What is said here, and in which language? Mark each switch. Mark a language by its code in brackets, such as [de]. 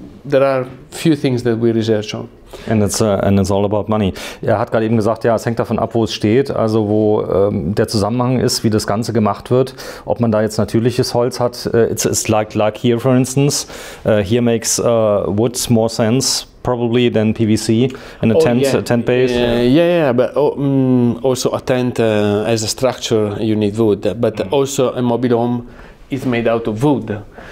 [en] There are few things that we research on. And it's all about money. [de] Er hat gerade eben gesagt, ja, es hängt davon ab, wo es steht, also wo der Zusammenhang ist, wie das Ganze gemacht wird. Ob man da jetzt natürliches Holz hat, [en] it's like here, for instance. Here makes wood more sense probably than PVC in a tent base. Yeah, but also a tent as a structure you need wood, but also a mobile home is made out of wood.